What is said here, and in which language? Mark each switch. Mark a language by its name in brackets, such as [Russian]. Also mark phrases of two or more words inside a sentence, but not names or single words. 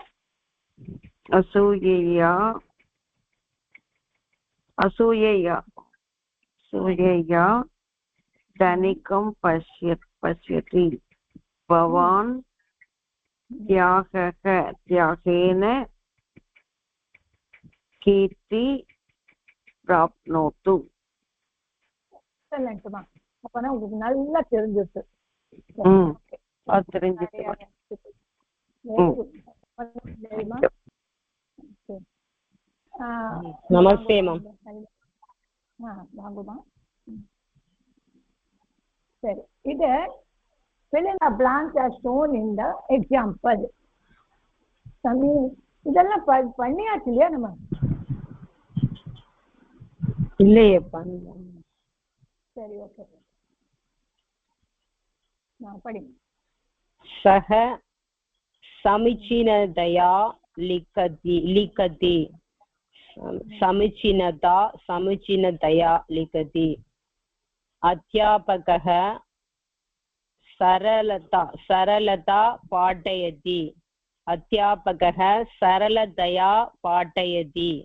[Sanskrit] असूयया असूयया असूयया धनिकं पश्यति भवान् त्यागेन कीर्ति प्राप्नोतु [Tamil] எக்ஸலென்ட்மா அப்பனா உங்களுக்கு நல்லா தெரிஞ்சிருக்கு நமஸ்தே மேம் வாங்குமா சரி இது [English] fill in the blanks as shown in the example [Tamil] இதெல்லாம் பண்ணியாச்சு இல்லையா நம்ம இல்லையே சரி ஓகே நான் படிங்க [Sanskrit] सः समीचीनतया लिखति समीचीनतया लिखति अध्यापकः सरलता पाठयति अध्यापकः सरलतया पाठयति